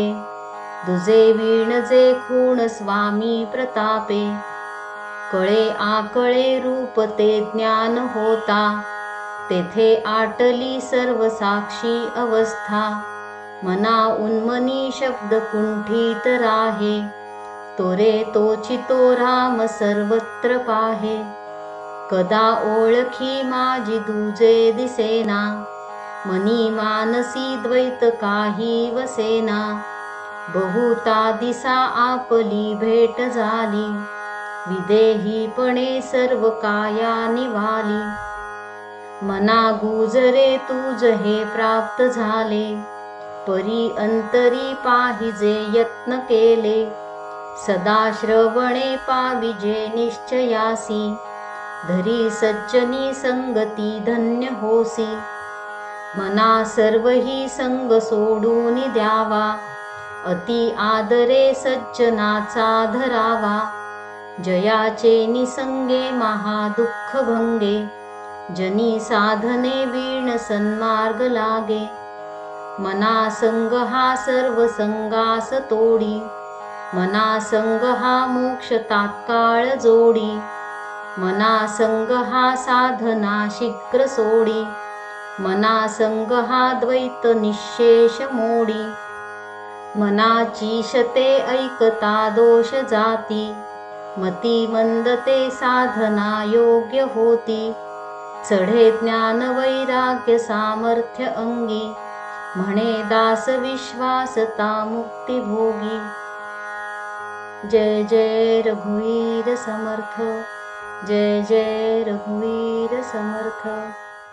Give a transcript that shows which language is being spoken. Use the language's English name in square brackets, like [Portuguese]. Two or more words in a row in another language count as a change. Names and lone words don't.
[Marathi] दुजे वीण जे खूण स्वामी प्रतापे, कळे आकळे रूप ते ज्ञान होता, तेथे आटली सर्व साक्षी अवस्था, मना उन्मनी शब्द कुंठित राहे, तोरे तोचितो राम सर्वत्र पाहे, कदा ओळखी माझी दुजे दिसेना, मनी मानसी द्वैत काही वसेना, बहुता दिसा आपली भेट झाली, विदेहीपणे सर्व काया निवाली, मना गुजरे तुझ हे प्राप्त झाले, परी अंतरी पाहिजे यत्न केले, सदा श्रवणे पाविजे निश्चयासी, धरी सज्जनी संगती धन्य होसी, मना सर्वही संग सोडून द्यावा, अति आदरे सज्जनाचा धरावा, जयाचे निसंगे महादुःख भंगे, जनी साधने वीण सन्मार्ग लागे, मना संग हा सर्व संगास तोडी, मना संग हा मोक्ष तात्काळ जोडी, मना संग हा साधना शीघ्र सोडी, मना संग हा द्वैत निशेष मोडी, मनाची शते ऐकता दोष जाती, मती मंदते साधना योग्य होती. चढे ज्ञान वैराग्य सामर्थ्य अंगी, म्हणे दास विश्वासता मुक्ती भोगी. जय जय रघुवीर समर्थ, जय जय रघुवीर समर्थ.